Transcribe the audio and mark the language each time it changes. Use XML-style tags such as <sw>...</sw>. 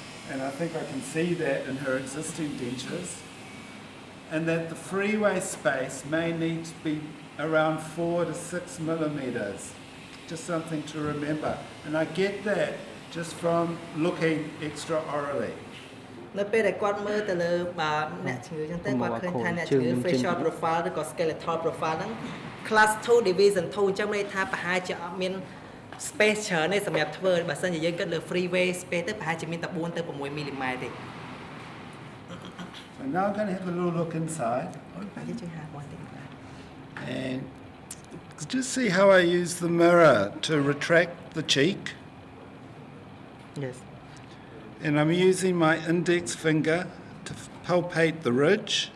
<en>And I think I can see that in her existing dentures. And that the freeway space may need to be around 4 to 6 millimeters. Just something to remember. And I get that just from looking extraorally.</en> <km>នៅពេលដែលគាត់មើលទៅលើអ្នកជំងឺអញ្ចឹងទៅគាត់ឃើញថាអ្នកជំងឺ facial profile ឬក៏ skeletal profile ហ្នឹង class 2 division 2អញ្ចឹងមានន័យថាប្រហែលជាអត់មាន space ច្រើនទេសម្រាប់ធ្វើបើសិនជាយើងគិតលើ freeway space ទៅប្រហែលជាមានតែ4ទៅ6 mm ទេ</km> <en>So now I'm going to have a little look inside.</en> <km>បាទយើងជួយហាមកតិច</km> <en>And just see how I use the mirror to retract the cheek. yes And I'm using my index finger to palpate the ridge.</en>